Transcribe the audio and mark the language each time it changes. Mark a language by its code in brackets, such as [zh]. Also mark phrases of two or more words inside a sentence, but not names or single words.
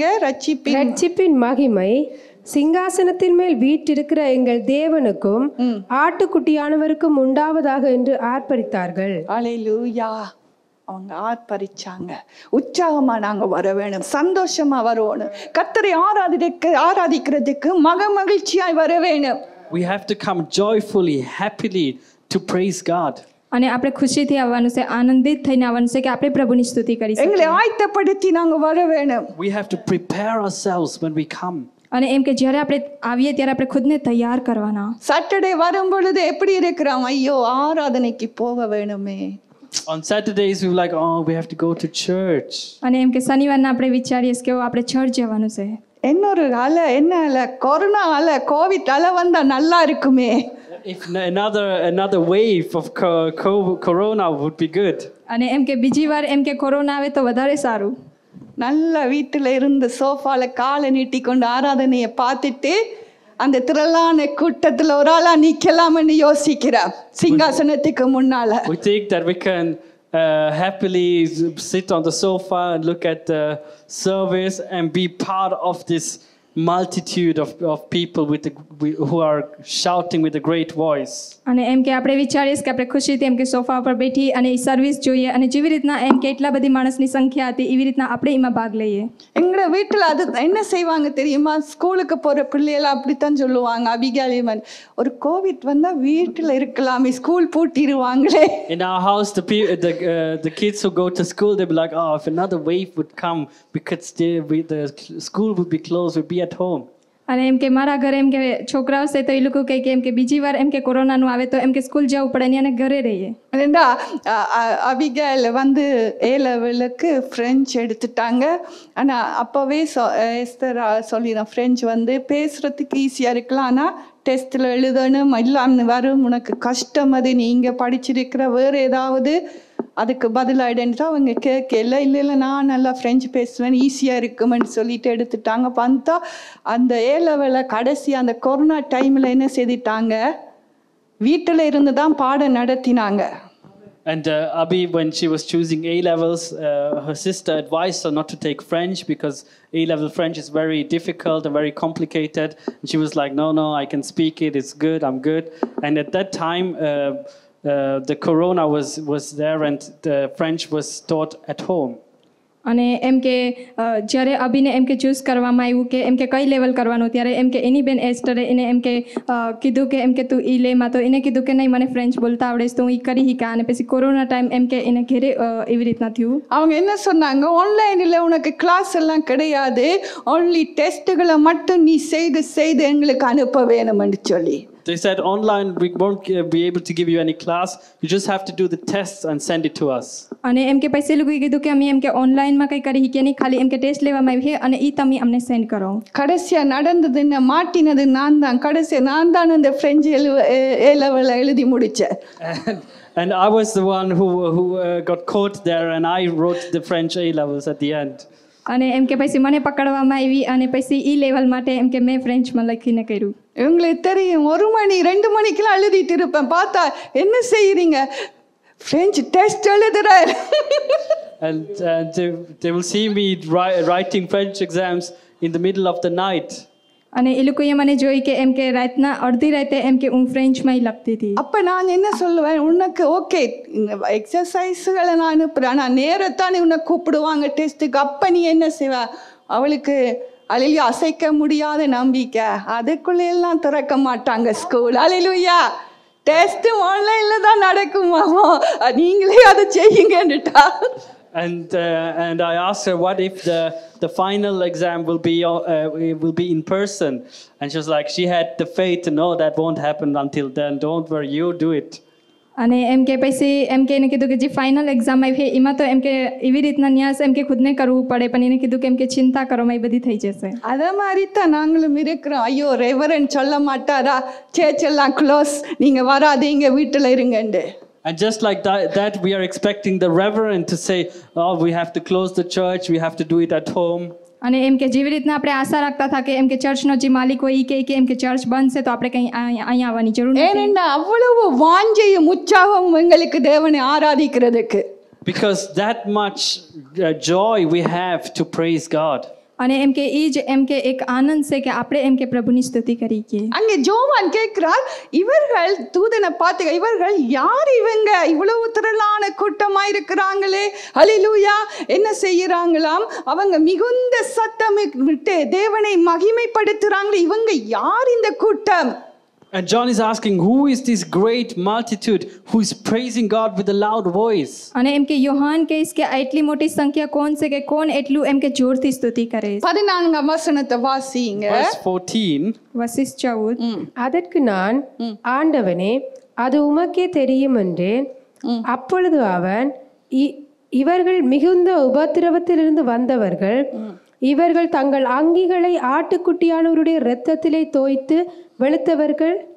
[ta] ரட்சிப்பின் மகிமை சிங்காசனத்தின் மேல் வீற்றிருக்கிற எங்கள் தேவனுக்கும் ஆட்டுக்குட்டியானவருக்கும் உண்டாவதாக என்று ஆர்ப்பரித்தார்கள். அல்லேலூயா. அவங்க ஆர்ப்பரிச்சாங்க. உற்சாகமா நாங்க வர வேணும், சந்தோஷமா வரணும், கர்த்தரை ஆராதிக்கிறதுக்கு மகிழ்ச்சியாய் வர வேணும். [en] We have to come joyfully, happily to praise God. [gu] અને આપણે ખુશીથી આવવાનું છે, આનંદિત થઈને આવવાનું છે કે આપણે પ્રભુની સ્તુતિ કરી શકીએ. [ta] எங்களை ஆயத்தப்படுத்தி நாங்க வர வேணும். [en] We have to prepare ourselves when we come. [gu] અને એમ કે જ્યારે આપણે આવીએ ત્યારે આપણે ખુદને તૈયાર કરવાના. [ta] சாட்டர்டே வரும் பொழுது எப்படி இருக்கிறோம், ஐயோ ஆராதனைக்கு போக வேணுமே. [en] On Saturdays we were like, oh, we have to go to church. [gu] અને એમ કે શનિવારના આપણે વિચારીએ કે આપણે ચર્ચ જવાનું છે. [ta] இன்னொரு அலை, என்ன அலை, கொரோனா அலை, கோவிட் அலை வந்தா நல்லா இருக்குமே. [en] If another wave of corona would be good. [gu] અને એમ કે બીજી વાર એમ કે કોરોના આવે તો વધારે સારું. [ta] நல்ல வீட்டில் இருந்து சோஃபால காலை நீட்டி கொண்டு ஆராதனையை பார்த்துட்டு அந்த திரளான கூட்டத்தில் ஒரு ஆளா நிக்கலாம்னு யோசிக்கிறேன் சிங்காசனத்துக்கு முன்னால. [en] We think that we can happily sit on the sofa and look at the service and be part of this multitude of people who are shouting with a great voice. [gu] અને એમ કે આપણે વિચારીએ કે આપણે ખુશીથી એમ કે સોફા પર બેઠી અને એ સર્વિસ જોઈએ અને જેવી રીતના એમ કે એટલા બધી માણસની સંખ્યા હતી એવી રીતના આપણે એમાં ભાગ લઈએ. [ta] எங்கள வீட்டில் அது என்ன செய்வாங்க தெரியுமா, ஸ்கூலுக்கு போற பிள்ளைகள் அப்படித்தான் சொல்லுவாங்க. அபிகாலிமன் ஒரு கோவிட் வந்தா வீட்டில் இருக்கலாமே, ஸ்கூல் பூட்டிடுவாங்களே. [en] In our house the kids who go to school, they'll be like, oh, if another wave would come, we could stay, the school would be closed, we'd be at home. [gu] અને એમ કે મારા ઘરે એમ કે છોકરાઓ છે તો એ લોકો કહે કે એમ કે બીજી વાર એમ કે કોરોનાનું આવે તો એમ કે સ્કૂલ જવું પડે ને અને ઘરે રહીએ. [ta] ஏண்டா அபிகால் வந்து ஏ லெவலுக்கு ஃப்ரெஞ்சு எடுத்துட்டாங்க. ஆனால் அப்போவே எஸ்தர் சொல்லிடுறேன், ஃப்ரெஞ்சு வந்து பேசுகிறதுக்கு ஈஸியாக இருக்கலாம், ஆனால் டெஸ்ட்டில் எழுதணும் இல்லாமல் வரும், உனக்கு கஷ்டம், அது நீங்கள் படிச்சிருக்கிற வேறு ஏதாவது அதுக்கு பதிலாயிடுன்றா அவங்க கேட்கல. இல்லை நான் நல்லா ஃப்ரெஞ்சு பேசுவேன், ஈஸியாக இருக்குமென்னு சொல்லிட்டு எடுத்துட்டாங்க. பார்த்தா அந்த ஏ லெவலில் கடைசி அந்த கொரோனா டைமில் என்ன செய்துட்டாங்க, வீட்டில் இருந்து தான் பாடம் நடத்தினாங்க. [en] And Abhi, when she was choosing A-levels, her sister advised her not to take French because A-level French is very difficult and very complicated. And she was like, no, I can speak it, it's good, I'm good. And at that time, the corona was there and the French was taught at home. [gu] અને એમ કે જ્યારે અભિને એમ કે ચૂઝ કરવામાં આવ્યું કે એમ કે કઈ લેવલ કરવાનું, ત્યારે એમ કે એની બેન એસ્ટરે એને એમ કે કીધું કે એમ કે તું ઈ લેમાં, તો એને કીધું કે નહીં મને ફ્રેન્ચ બોલતા આવડે છે તો હું ઈ કરી શીખા. અને પછી કોરોના ટાઈમ એમ કે એને ઘેરે એવી રીતના થયું. [ta] அவங்க என்ன சொன்னாங்க, ஆன்லைனில் உனக்கு கிளாஸ் எல்லாம் கிடையாது, [en] only tests [ta] மட்டும் நீ செய்து எங்களுக்கு அனுப்ப வேணும்னு சொல்லி. [en] They said online we won't be able to give you any class, you just have to do the tests and send it to us. [gu] અને એમ કે પછી લોકોએ કીધું કે અમે એમ કે ઓનલાઈનમાં કંઈ કરી શકીએ નહીં, ખાલી એમ કે ટેસ્ટ લેવામાં આવી છે અને ઈ તમે અમને સેન્ડ કરો. [ta] கடைசியா நடந்தது என்ன, மாட்டினது நான் தான். கடைசியா நான் தான் அந்த ஃப்ரெஞ்சு ஏ லெவலில் எழுதி முடித்தேன். [en] And I was the one who got caught there and I wrote the French A-levels at the end. [gu] અને એમ કે પછી મને પકડવામાં આવી અને પછી ઈ લેવલ માટે એમ કે મેં ફ્રેન્ચમાં લખીને કર્યું. [ta] இவங்களுக்கு தெரியும் 1 மணி 2 மணிக்கெல்லாம் எழுதிட்டு இருப்பேன். பார்த்தா என்ன செய்யறீங்க, ஃப்ரெஞ்சு டெஸ்ட் எழுதுறேன். [en] And they will see me writing French exams in the middle of the night. [gu] અને એ લોકોએ મને જોઈ કે એમ કે રાતના અડધી રાતે એમ કે હું ફ્રેન્ચમાં ઈ લખતી હતી. [ta] அப்போ நான் என்ன சொல்லுவேன், உனக்கு [en] okay exercises [ta] நான் அனுப்புகிறேன், ஆனால் நேரத்தானே உன்னை கூப்பிடுவாங்க டெஸ்ட்டுக்கு, அப்போ நீ என்ன செய்வ, அவளுக்கு அலையில அசைக்க முடியாத நம்பிக்கை, அதுக்குள்ளெல்லாம் திறக்க மாட்டாங்க ஸ்கூல். அலையிலுயா டெஸ்ட்டு ஆன்லைனில் தான் நடக்குமாமா, நீங்களே அதை செய்யுங்கன்னுட்டா. [en] And I asked her, what if the final exam will be in person? And she was like, she had the faith to know that won't happen until then. Don't worry, you do it. [gu] અને એમ કે પછી એમ કે એને કીધું કે જે [en] final exam [gu] આવી છે એમાં તો એમ કે એવી રીતના ન્યાસ એમ કે ખુદને કરવું પડે, પણ એને કીધું કે એમ કે ચિંતા કરોમાં એ બધી થઈ જશે. [ta] அதே மாதிரி தான் நாங்களும் இருக்கிறோம். ஐயோ ரெவரன் சொல்ல மாட்டாரா, சேச்செல்லாம் க்ளோஸ், நீங்கள் வராதீங்க வீட்டில் இருங்கண்டு. [en] And just like that, we are expecting the reverend to say, oh, we have to close the church, we have to do it at home. [gu] અને એમ કે જેવી રીતના આપણે આશા રાખતા હતા કે એમ કે ચર્ચનો જે માલિક હોય એ કે એમ કે ચર્ચ બંધ છે તો આપણે કંઈ અહીંયા આવવાની જરૂર નથી. [ta] ஏனென்னா அவ்வளவு வாஞ்சையும் உற்சாகமும் எங்களுக்கு தேவனை ஆராதிக்கிறதுக்கு. [en] Because that much joy we have to praise God. [gu] અને એમ કે એ જ એમ કે એક આનંદ છે કે આપણે એમ કે પ્રભુની સ્તુતિ કરીએ. [ta] அங்கே ஜோவான் கேட்கிறார், இவர்கள் தூதனை பார்த்து, இவர்கள் யார் இவங்க, இவ்வளவு திரளான கூட்டமா இருக்கிறாங்களே, ஹல்லேலூயா, என்ன செய்யறாங்களாம், அவங்க மிகுந்த சத்தம் விட்டு தேவனை மகிமைப்படுத்துறாங்களே, இவங்க யார் இந்த கூட்டம்? And John is asking, who is this great multitude who is praising God with a loud voice? અને એમ કે યોહાન કહીશ કે આટલી મોટી સંખ્યા કોણ છે કે કોણ એટલું એમ કે જોરથી સ્તુતિ કરે. 14 வசனத்தை வாசிங்க. [en] Verse 14. [gu] વસીસ 14. [ta] அதற்கு நான், ஆண்டவனே, அது உமக்கே தெரியும் என்றேன். அப்பொழுது அவன், இவர்கள் மிகுந்த உபத்திரவத்திலிருந்து வந்தவர்கள், இவர்கள் தங்கள் அங்கிகளை ஆட்டுக்குட்டியானவருடைய இரத்தத்திலே தோய்த்து வெளுத்தவர்கள்.